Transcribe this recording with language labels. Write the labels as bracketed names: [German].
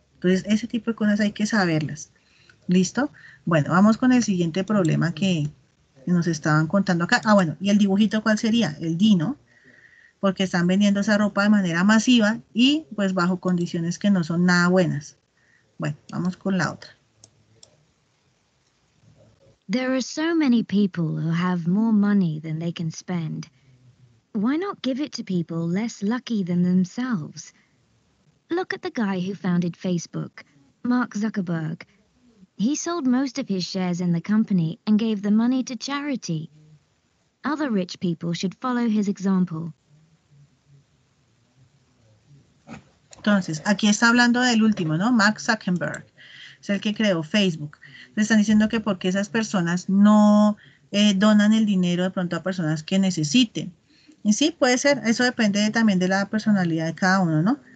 [Spanish] Entonces, ese tipo de cosas hay que saberlas. ¿Listo? Bueno, vamos con el siguiente problema que nos estaban contando acá. Ah, bueno, ¿y el dibujito cuál sería? El Dino, porque están vendiendo esa ropa de manera masiva y pues bajo condiciones que no son nada buenas. Bueno, vamos con la otra. [English] There are so many people who have more money than they can spend. Why not give it to people less lucky than themselves? Look at the guy who founded Facebook, Mark Zuckerberg. He sold most of his shares in the company and gave the money to charity. Other rich people should follow his example. [Spanish] Entonces, aquí está hablando del último, ¿no? Mark Zuckerberg, es el que creó Facebook. Le están diciendo que porque esas personas no donan el dinero de pronto a personas que necesiten. Y sí, puede ser, eso depende también de la personalidad de cada uno, ¿no?